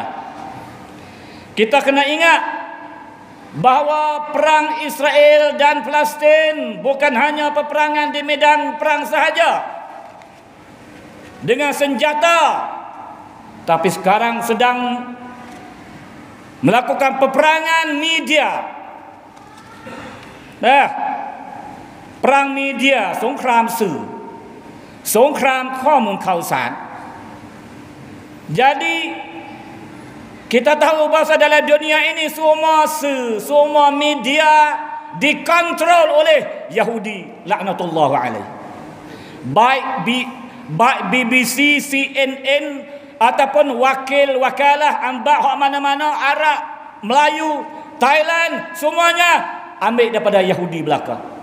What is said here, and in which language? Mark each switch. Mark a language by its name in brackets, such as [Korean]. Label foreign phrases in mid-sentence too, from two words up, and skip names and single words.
[Malay] Kita kena ingat bahawa perang Israel dan Palestin bukan hanya peperangan di medan perang sahaja dengan senjata, tapi sekarang sedang melakukan peperangan media. Perang media, [Thai] สงครามสื่อ สงครามข้อมูลข่าวสาร. [Malay] Jadi kita tahu bahawa dalam dunia ini semua semua media dikontrol oleh Yahudi [Arabic] laknatullah alaih. [Malay] Baik BBC, CNN ataupun wakalah ambak hak mana-mana, Arab, Melayu, Thailand, semuanya ambil daripada Yahudi belaka.